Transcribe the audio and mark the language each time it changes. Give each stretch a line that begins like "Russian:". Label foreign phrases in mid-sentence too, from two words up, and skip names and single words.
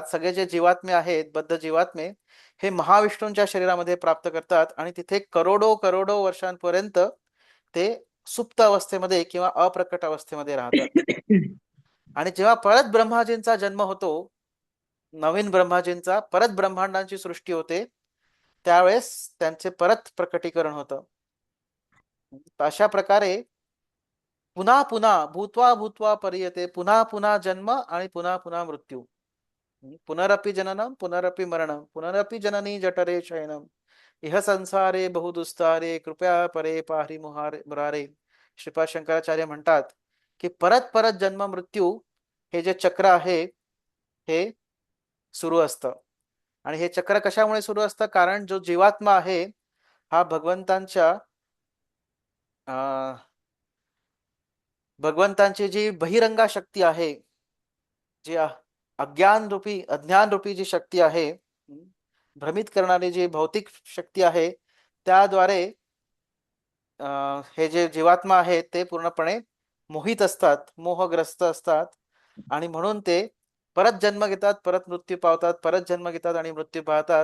Marathi: सगळे जे जीवात्मे आहेत बद्ध जीवात्मे हे महाविष्णूंच्या शरीरामध्ये प्राप्त करतात आणि तिथे करोडो करोडो वर्षांपर्यंत ते सुप्त अवस्थेमध्ये किंवा अप्रकट अवस्थेमध्ये राहतात. आणि जेव्हा परत ब्रह्माजींचा जन्म होतो, नवीन ब्रह्माजींचा, परत ब्रह्मांडांची सृष्टी होते, त्यावेळेस त्यांचे परत प्रकटीकरण होतं. अशा प्रकारे पुन्हा पुन्हा
Sanskrit: भूत्वा भूत्वा परियते,
Marathi: पुन्हा पुन्हा जन्म आणि पुन्हा पुन्हा मृत्यू.
Sanskrit: पुनरपि जननम पुनरपि मरणम पुनरपि जननी जठरे शयनम इह संसारे बहुदुस्तारे कृपया परे पाहि मुरारे.
Marathi: श्रीपाद शंकराचार्य म्हणतात की परत परत जन्म मृत्यू हे जे चक्र आहे हे सुरू असतं. आणि हे चक्र कशामुळे सुरू असतं? कारण जो जीवात्मा आहे हा भगवंतांची जी बहिरंगा शक्ती आहे, जी अज्ञान रूपी जी शक्ती आहे, भ्रमित करणारी जी भौतिक शक्ती आहे, त्याद्वारे हे जे जीवात्मा आहे ते पूर्णपणे मोहित असतात, मोहग्रस्त असतात आणि म्हणून ते परत जन्म घेतात, परत मृत्यू पावतात, परत जन्म घेतात आणि मृत्यू पावतात.